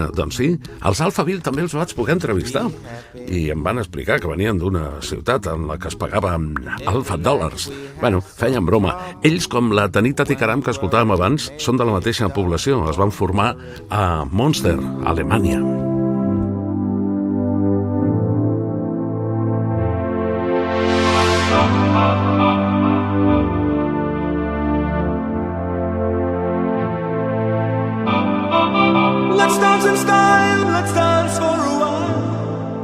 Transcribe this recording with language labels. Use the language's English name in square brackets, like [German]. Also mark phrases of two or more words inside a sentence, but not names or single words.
[Catalan] Doncs sí, els Alphaville també els vaig poder entrevistar i em van explicar que venien d'una ciutat en la que es pagaven Alpha Dollars. Bueno, feien broma. Ells, com la Tanita Tikaram que escoltàvem abans, són de la mateixa població. Es van formar a Münster, Alemanya. [English] Let's dance in style, let's dance for a while.